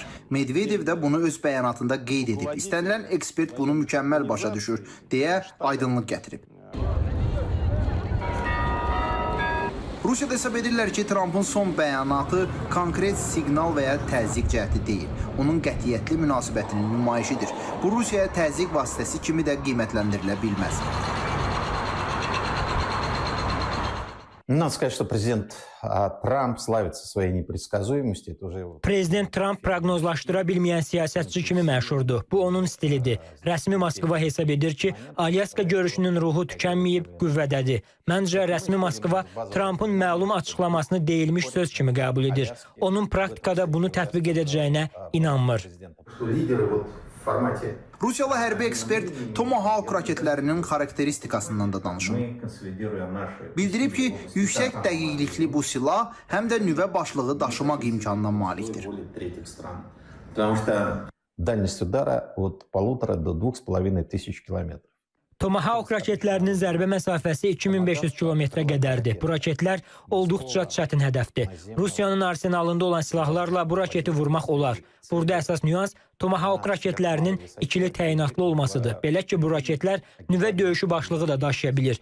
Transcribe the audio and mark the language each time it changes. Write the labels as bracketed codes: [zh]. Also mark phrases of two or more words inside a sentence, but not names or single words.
[az] Medvedev də bunu öz bəyanatında qeyd edib. İstənilən ekspert bunu mükəmməl başa düşür, deyə aydınlıq gətirib. Rusiyada hesab edirlər ki, Trump'ın son bəyanatı konkret siqnal və ya təzyiq cəhdi deyil. Onun qətiyyətli münasibətinin nümayişidir. Bu, Rusiyaya təzyiq vasitəsi kimi də qiymətləndirilə bilməz. [ru] Надо сказать, что президент Tramp славится своей непредсказуемостью. [az] Prezident Trump proqnozlaşdıra bilməyən siyasətçi kimi məşhurdur. Bu onun stilidir. Rəsmi Moskva hesab edir ki, Alyaska görüşünün ruhu tükənməyib, qüvvədədir. Məncə rəsmi Moskva Trump'ın məlum açıqlamasını deyilmiş söz kimi qəbul edir. Onun praktikada bunu tətbiq edəcəyinə inanmır. Rusiyalı hərbi ekspert Tomahawk raketlərinin xarakteristikasından da danışıb. Bildirib ki, yüksək dəqiqlikli bu silah həm də nüvə başlığı daşımaq imkanına malikdir. [ru] Дальность удара от 1,5 до 2,5 километров. [az] Tomahawk raketlərinin zərbə məsafəsi 2500 kilometrə qədərdir. Bu raketlər olduqca çətin hədəfdir. Rusiyanın arsenalında olan silahlarla bu raketi vurmaq olar. Burada əsas nüans Tomahawk raketlərinin ikili təyinatlı olmasıdır. Belə ki, bu raketlər nüvə döyüşü başlığı da daşıya bilir.